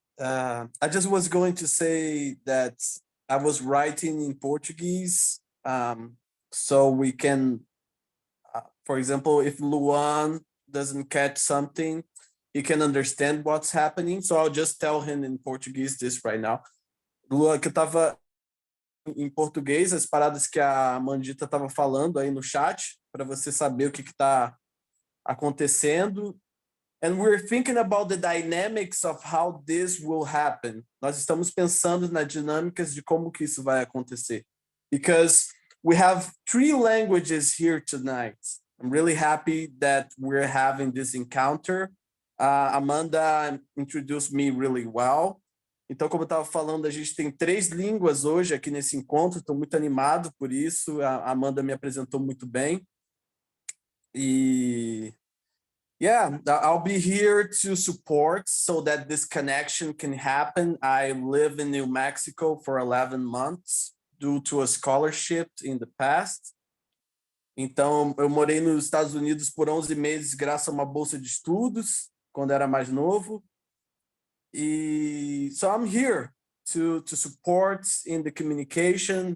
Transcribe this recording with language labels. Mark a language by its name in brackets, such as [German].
[English] I just was going to say that I was writing in Portuguese, so we can, for example, if Luan doesn't catch something, he can understand what's happening. So I'll just tell him in Portuguese this right now. [Portuguese] Luan, que eu tava em português, as paradas que a Mandita estava falando aí no chat, para você saber o que está acontecendo. [English] And we're thinking about the dynamics of how this will happen. [Portuguese] Nós estamos pensando nas dinâmicas de como que isso vai acontecer. [English] Because we have 3 languages here tonight. I'm really happy that we're having this encounter. Amanda introduced me really well. [Portuguese] Então, como eu estava falando, a gente tem 3 línguas hoje aqui nesse encontro. Estou muito animado por isso. A Amanda me apresentou muito bem. [English] E yeah, I'll be here to support so that this connection can happen. I live in New Mexico for 11 months due to a scholarship in the past. [Portuguese] Então, eu morei nos Estados Unidos por 11 meses graças a uma bolsa de estudos, quando era mais novo. [English] E so I'm here to support in the communication.